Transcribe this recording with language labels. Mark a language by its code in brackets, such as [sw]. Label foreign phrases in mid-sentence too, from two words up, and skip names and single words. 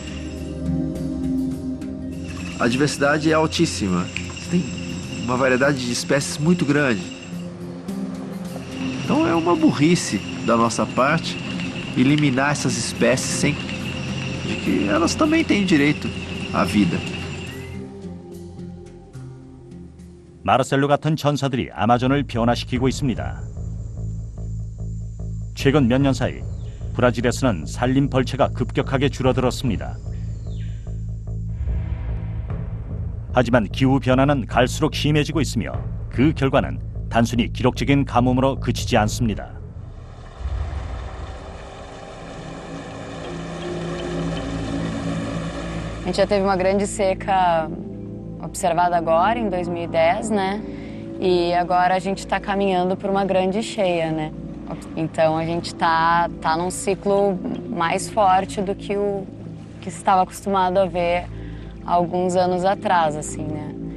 [pt] A diversidade é altíssima. Tem uma variedade de espécies muito grande. Então é uma burrice da nossa parte eliminar essas espécies sem de que elas também têm direito à vida. [ko] 마르셀로 같은 전사들이 아마존을 변화시키고 있습니다. 최근 몇 년 사이 브라질에서는 산림 벌채가 급격하게 줄어들었습니다. 하지만 기후 변화는 갈수록 심해지고 있으며 그 결과는 단순히 기록적인 가뭄으로 그치지 않습니다. [pt] A gente já teve uma grande seca observada agora, em 2010, né? E agora a gente está caminhando por uma grande cheia, né? Então a gente tá num ciclo mais forte do que o que se estava acostumado a ver há alguns anos atrás, assim, né?